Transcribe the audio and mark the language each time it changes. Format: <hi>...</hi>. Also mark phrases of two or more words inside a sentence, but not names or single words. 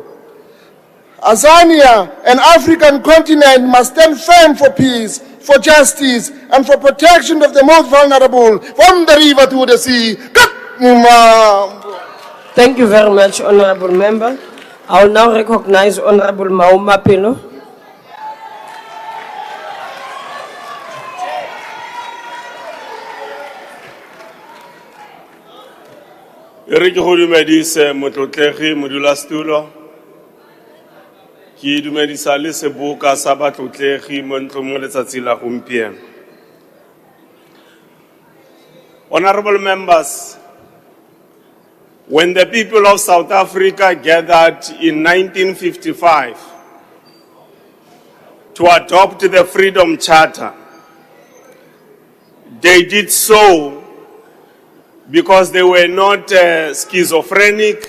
<en>Azania, an African continent, must stand firm for peace, for justice, and for protection of the most vulnerable, from the river to the sea. Thank you very much, Honorable Member. I will now recognize Honorable Mauma Pelo.</en> <tn>Re ke go dumedise motlotlegi modulasetulo. Ke dumedisa le seboka sa batlotlegi mo ntlong mo letsatsi la gompieno.</tn> <en>Honorable members, when the people of South Africa gathered in 1955 to adopt the Freedom Charter, they did so because they were not schizophrenic.</en>